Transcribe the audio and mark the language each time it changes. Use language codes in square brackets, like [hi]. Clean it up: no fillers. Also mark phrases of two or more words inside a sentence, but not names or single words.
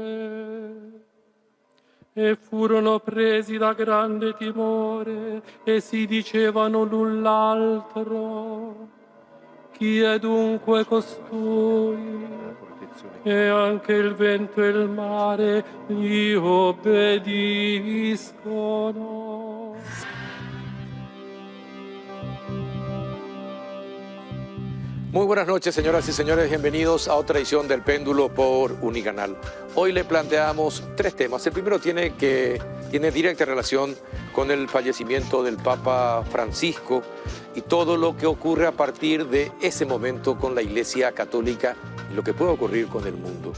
[it] E furono presi da grande timore e si dicevano l'un l'altro: chi è dunque costui? E anche il vento e il mare gli obbediscono. [es] Muy buenas noches, señoras y señores. Bienvenidos a otra edición del Péndulo por Unicanal. Hoy le planteamos tres temas. El primero tiene directa relación con el fallecimiento del Papa Francisco y todo lo que ocurre a partir de ese momento con la Iglesia Católica y lo que puede ocurrir con el mundo.